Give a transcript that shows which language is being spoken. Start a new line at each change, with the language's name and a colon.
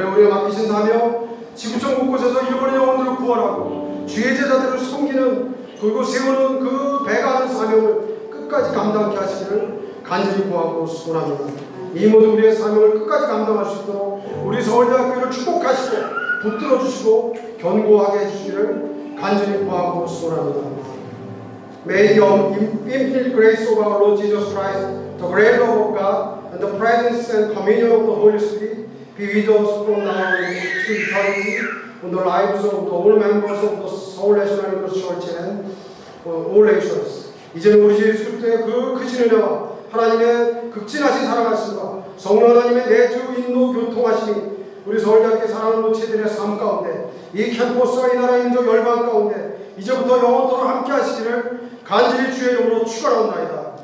Korean: 그래 우리가 맡기신 사명, 지구촌 곳곳에서 일본의 영혼들을 구원하고 주의 제자들을 섬기는 그리고 세우는 그 배가는 사명을 끝까지 감당케 하시기를 간절히 구하고 소원합니다. 이 모든 우리의 사명을 끝까지 감당할 수 있도록 우리 서울대학교를 축복하시고 붙들어 주시고 견고하게 해주시기를 간절히 구하고 소원합니다.
English: May the infinite grace of our Lord Jesus Christ, the great love of God, and the presence and communion of the Holy Spirit be with us from now and to eternity, on the lives of all members of the Seoul National English Church and all nations.
Korean: 이제는 우리 주 예수 그리스도의 그 크신 은혜와 하나님의 극진하신 사랑하심과 성령 하나님의 내주 인도 교통하심이 우리 서울대학교 사랑하는 모체들의 삶 가운데 이 캠퍼스와 이 나라의 민족 열방 가운데 이제부터 영원토록 함께 하시기를 간절히 주의 이름으로 축원하옵나이다.